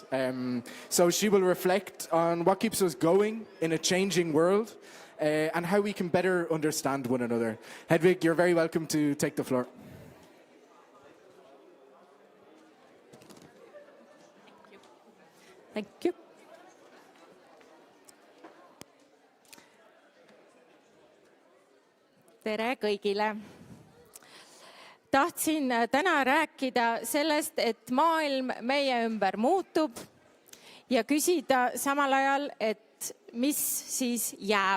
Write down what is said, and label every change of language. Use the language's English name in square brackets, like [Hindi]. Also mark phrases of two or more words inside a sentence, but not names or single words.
[English] So she will reflect on what keeps us going in a changing world. And how we can better understand one another. Hedvig, you're very welcome to take the floor. Thank you. [Estonian] Tere kõigile. Tahtsin täna rääkida sellest, et maailm meie ümber muutub ja küsida samal ajal, et mis siis jääb.